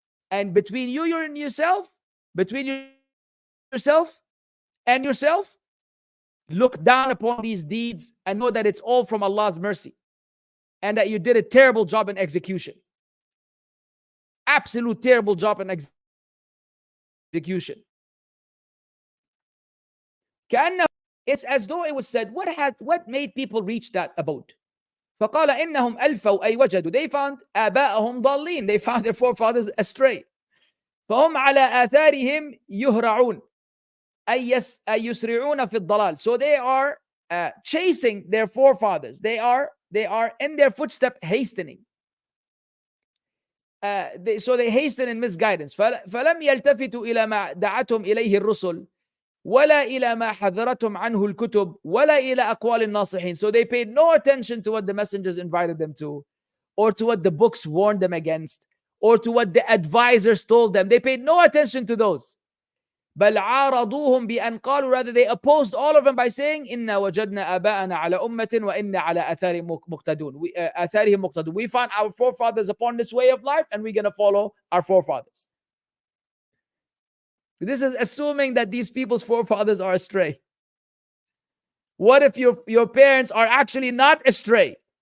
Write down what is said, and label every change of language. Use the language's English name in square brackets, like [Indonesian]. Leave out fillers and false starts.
[English] And between yourself, look down upon these deeds and know that it's all from Allah's mercy and that you did a terrible job in execution. Absolute terrible job in execution. It's as though it was said, what made people reach that abode? [Arabic] فقال إنهم ألفوا أي وجدوا. [English] They found [Arabic] آباءهم ضالين. [English] They found their forefathers astray. [Arabic] فهم على آثارهم يهرعون أي يسرعون في الضلال. [English] So they are chasing their forefathers. They are in their footstep hastening. So they hasten in misguidance. [Arabic] فلم يلتفتوا إلى ما دعتهم إليه الرسل ولا إلى ما حذرتهم عنه الكتب ولا إلى أقوال الناصحين. [English] So they paid no attention to what the messengers invited them to, or to what the books warned them against, or to what the advisors told them. They paid no attention to those. [Arabic] بل عارضوهم بأن قالوا, [English] rather they opposed all of them by saying [Arabic] إنا وجدنا آباءنا على أمة وإنا على آثارهم مقتدون. [English] We found our forefathers upon this way of life and we're going to follow our forefathers. This is assuming that these people's forefathers are astray. What if your parents are actually not astray?